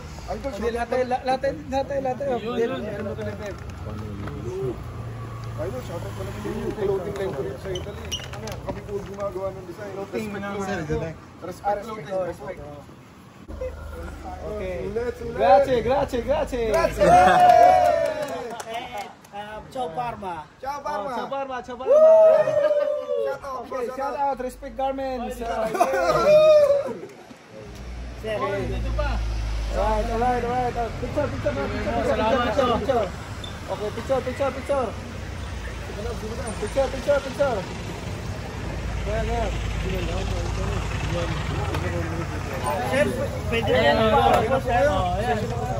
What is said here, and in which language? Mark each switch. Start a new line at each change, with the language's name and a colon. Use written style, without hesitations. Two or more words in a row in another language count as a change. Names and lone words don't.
Filipino: Idol, Idol, shoutout pala yung
English: clothing line
Filipino: ko rin sa Italy. Ano yan, kami po gumagawa ng design. Respect clothing. Okay. Ulit.
Italian: Grazie. Ciao Parma. Ciao, Parma. Ciao.
Filipino: Okay, shout out. Respect Garments. Sir, Dito pa.
English: Alright. Picture.
Filipino: Salamat to. Okay, picture. Picture. Yan. pwede na yan.